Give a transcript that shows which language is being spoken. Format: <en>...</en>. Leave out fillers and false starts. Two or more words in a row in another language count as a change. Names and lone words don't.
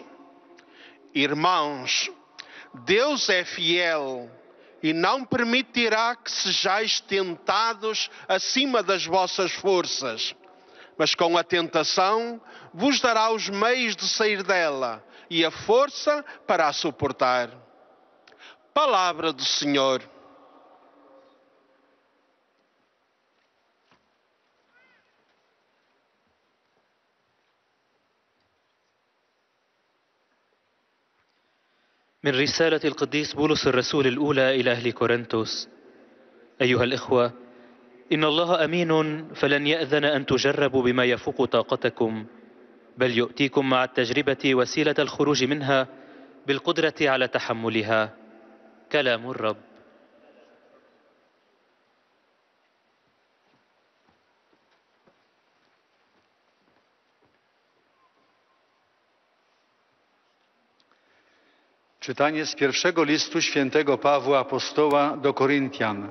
<pt>Irmãos, Deus é fiel e não permitirá que sejais tentados acima das vossas forças, mas com a tentação vos dará os meios de sair dela e a força para a suportar. Palavra do Senhor.</pt> <ar>من رسالة القديس بولس الرسول الأولى إلى أهل كورنثوس. أيها الإخوة، إن الله أمين فلن يأذن أن تجربوا بما يفوق طاقتكم، بل يؤتيكم مع التجربة وسيلة الخروج منها بالقدرة على تحملها. كلام الرب.</ar> <pl>Czytanie z pierwszego listu świętego Pawła Apostoła do Koryntian.</pl>